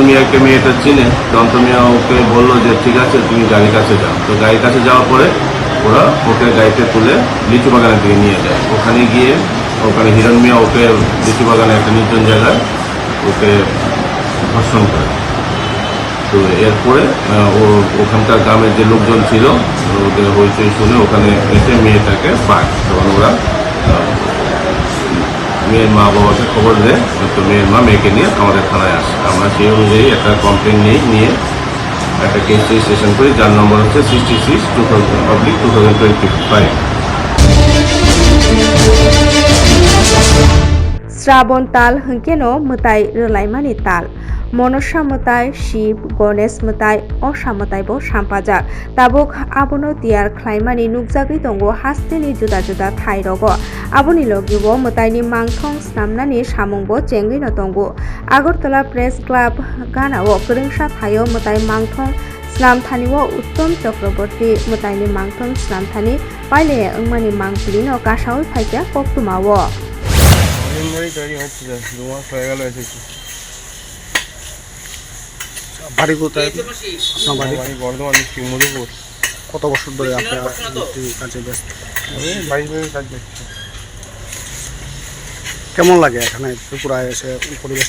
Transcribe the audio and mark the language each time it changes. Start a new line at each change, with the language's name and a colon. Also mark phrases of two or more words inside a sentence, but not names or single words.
Bangla: মিয়াকে মেয়েটা চিনে তো অন্তর মিয়া ওকে বললো যে ঠিক আছে তুমি গাড়ির কাছে যাও তো গাড়ির কাছে যাওয়ার পরে ওরা ওকে গাড়িতে তুলে লিচু বাগানের দিকে নিয়ে যায় ওখানে গিয়ে ওখানে হিরণ মিয়া ওকে লিচু বাগানে একটা নির্জন জায়গায় ওকে ধর্ষণ করে তো এরপরে ওখানকার গ্রামের যে লোকজন ছিল ওদের হইচই শুনে ওখানে এসে মেয়েটাকে পায় তখন ওরা মেয়ের মা বাবাকে খবর দেয় তো মেয়ের মা মেয়েকে নিয়ে আমাদের থানায় আসে আমরা সেই অনুযায়ী একটা কমপ্লেন নিয়ে একটা
English: case registration
Bangla: করি যার নম্বর হচ্ছে 66/2025
Kok Borok: श्रावण ताल हंकेनो मताय रलायमानि ताल मनसा मताय शिव गणेश मताय असा मतायबो सामपाजाक ताबुक आबनो तियार ख्लायमानि नुकजागै दंगो हास्तेनि जुदा जुदा थाय रगो आबोनि लगिबो मतायनि मांथं स्नामनानि सामुंबो चेंगैनो दंगो आगरतला प्रेस क्लाब गानाओ गोरोंसा थायो मताय मांथं स्नामथानिओ उत्तम चक्रवर्ती मतायनि मांथं स्नामथानि पाइले अंगमानि मांपुलिनो कासावै फाइजा कक्तुमाओ
Bangla: বাড়ি কোথায় আপনার বাড়ি বর্ধমান মধুপুর কত বছর ধরে আপনার কাজে ব্যস্ত কেমন লাগে এখানে ত্রিপুরায় এসে পরিবেশটা